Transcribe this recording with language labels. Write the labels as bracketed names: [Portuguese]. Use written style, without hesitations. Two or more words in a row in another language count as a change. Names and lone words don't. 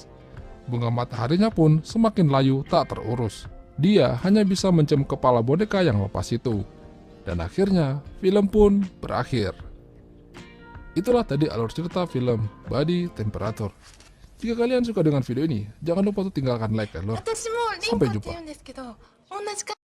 [Indonesian] Bunga mataharinya pun semakin layu tak terurus. Dia hanya bisa mencium kepala boneka yang lepas itu. Dan akhirnya film pun berakhir. Itulah tadi alur cerita film Body Temperature. Jika kalian suka dengan video ini, jangan lupa untuk tinggalkan like ya lor. [Japanese] 私もリンコ [Indonesian] Sampai [Japanese] って [Indonesian] jumpa. [Japanese] 言うんですけど、同じか